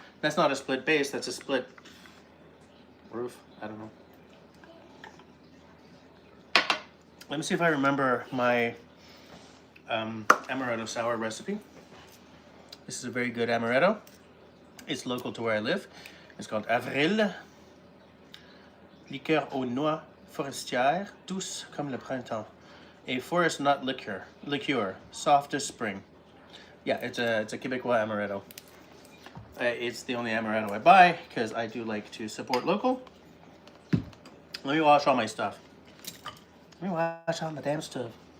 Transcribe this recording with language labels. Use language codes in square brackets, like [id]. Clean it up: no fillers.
[en] That's not a split base. That's a split roof. I don't know. Let me see if I remember my amaretto sour recipe. This is a very good amaretto. It's local to where I live. It's called Avril. [fr] Liqueur aux noix forestières, douce comme le printemps. [en] A forest nut liqueur, soft as spring. Yeah, it's a Quebecois amaretto. It's the only amaretto I buy because I do like to support local. Let me wash all my stuff. Let me wash all my damn stuff.